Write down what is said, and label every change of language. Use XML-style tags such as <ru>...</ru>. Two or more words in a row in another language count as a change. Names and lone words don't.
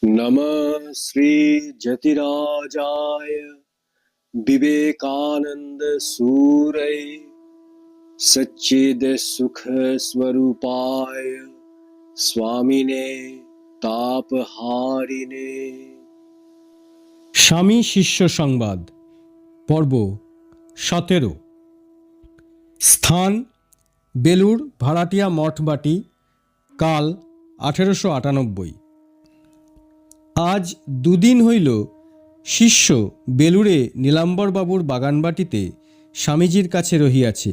<sa>नमः श्री जतिराजाय विवेकानंद सूरय सच्चिद सुख स्वरूपाय स्वामिने तापहारिणे।</sa> <bn>স্বামী শিষ্য সংবাদ পর্ব 17। স্থান বেলুড় ভাড়াটিয়া মঠবাটি, কাল 1898। আজ দুদিন হইল শিষ্য বেলুড়ে নীলাম্বরবাবুর বাগানবাটিতে স্বামীজির কাছে রহিয়াছে।</bn>